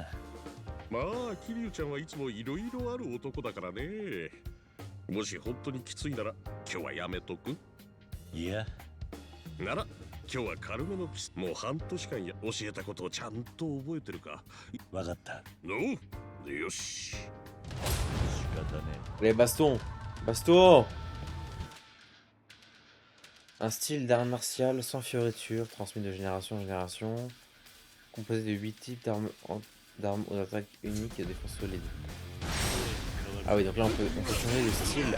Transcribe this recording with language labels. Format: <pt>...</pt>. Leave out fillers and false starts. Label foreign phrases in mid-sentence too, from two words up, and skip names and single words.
<ja>まあ桐生ちゃんはいつもいろいろある男だからね。もし本当にきついなら今日はやめとく？いや。なら今日は軽めのキス。もう半年間教えたことをちゃんと覚えてるか？わかった。の？よし。仕方ねえ。</ja> <fr>Les bastons. Baston. Un style d'art martial sans fioriture, transmis de génération en génération, composé de 8 types d'armes aux attaques uniques et de défense solide. Ah oui, donc là on peut changer de style.</fr>